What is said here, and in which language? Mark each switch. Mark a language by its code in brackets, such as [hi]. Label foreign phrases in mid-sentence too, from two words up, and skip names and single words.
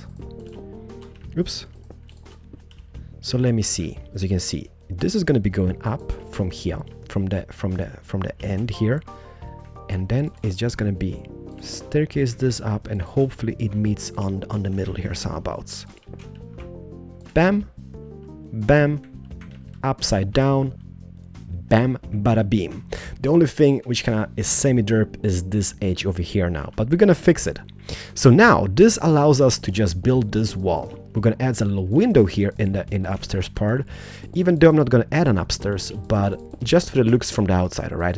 [en] Oops. So let me see. As you can see, this is gonna be going up from here, from the end here, and then it's just gonna be staircase this up and hopefully it meets on the middle here someabouts. Bam, bam, upside down, bam, bada beam. The only thing which kind of is semi-derp is this edge over here now, but we're gonna fix it. So now this allows us to just build this wall. We're gonna add a little window here in the upstairs part, even though I'm not gonna add an upstairs, but just for the looks from the outside, alright?